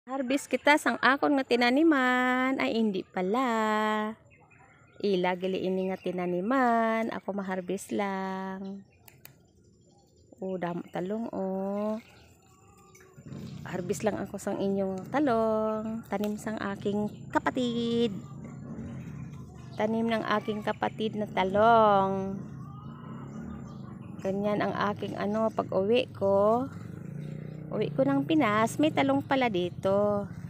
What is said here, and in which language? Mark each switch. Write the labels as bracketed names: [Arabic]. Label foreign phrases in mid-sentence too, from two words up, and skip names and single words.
[Hiligaynon] Harvest kita sang akon nga tinaniman. [Filipino] Ay hindi pala. [Hiligaynon] Ila gili ini nga tinaniman. Ako maharbis lang. Damo talong Harvest lang ako sang inyong talong. [Filipino] Tanim sang aking kapatid. Tanim ng aking kapatid na talong. Ganyan ang aking pag uwi ko. Uwi ko ng Pinas, may talong pala dito.